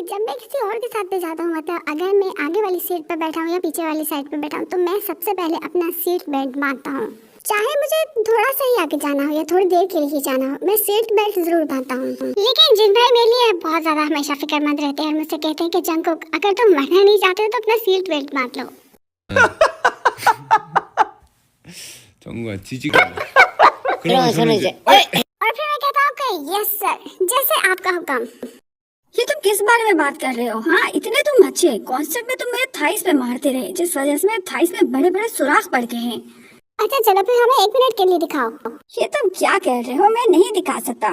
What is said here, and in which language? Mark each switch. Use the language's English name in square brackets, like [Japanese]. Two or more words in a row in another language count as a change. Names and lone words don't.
[Hindi] जब मैं किसी और के साथ पे जाता हूँ, मतलब अगर मैं आगे वाली सीट पर बैठा हूँ या पीछे वाली साइड पे बैठा हूँ, तो मैं सबसे पहले अपना [English] seat belt [Hindi] बांधता हूँ। चाहे मुझे थोड़ा सा ही आगे जाना हो या थोड़ी देर के लिए ही जाना हो, मैं [English] seat belt [Hindi] जरूर बांधता हूँ। लेकिन जिन भाई मेरे लिए बहुत ज्यादा हमेशा फिक्रमंद रहते हैं और मुझसे कहते हैं कि जंकुक, अगर तुम मरना नहीं चाहते हो तो अपना [English] seat belt [Hindi] बांध लो। [Korean] 정구가 지지가. 그러면 저는 이제 [Hindi] और फिर मैं कहता हूँ कि [English] yes sir, [Hindi] जैसे आपका हुक्म। ये तुम किस बारे में बात कर रहे हो? हाँ, इतने तुम अच्छे। कॉन्सर्ट में तुम मेरे थाइस पे मारते रहे, जिस वजह से मेरे थाइस में बड़े बड़े सुराख पड़ गए हैं। अच्छा चलो, फिर हमें 1 मिनट के लिए दिखाओ। ये तुम क्या कह रहे हो? मैं नहीं दिखा सकता।